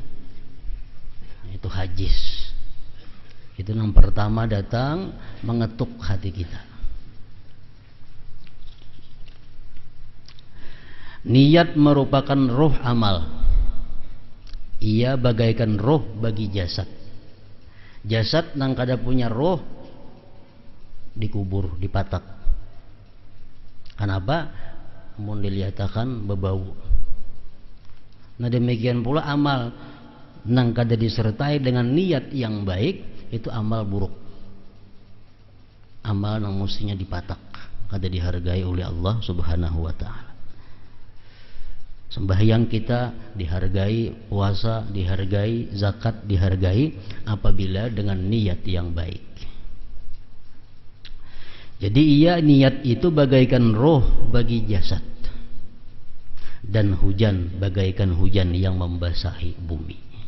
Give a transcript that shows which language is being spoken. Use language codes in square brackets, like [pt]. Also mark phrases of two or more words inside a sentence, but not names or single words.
[id] Itu hajis. Itu yang pertama datang mengetuk hati kita. Niat merupakan ruh amal. Ia bagaikan roh bagi jasad. [bjn] Jasad nang kada punya roh dikubur, dipatak. Kenapa? Mun diliatakan bebau. [id] Nah demikian pula amal nang kada disertai dengan niat yang baik, itu amal buruk. [bjn] Amal nang mestinya dipatak, kada dihargai oleh Allah [ar] سبحانه وتعالى. [id] Sembahyang kita dihargai, puasa dihargai, zakat dihargai apabila dengan niat yang baik. Jadi niat itu bagaikan roh bagi jasad, dan hujan bagaikan hujan yang membasahi bumi.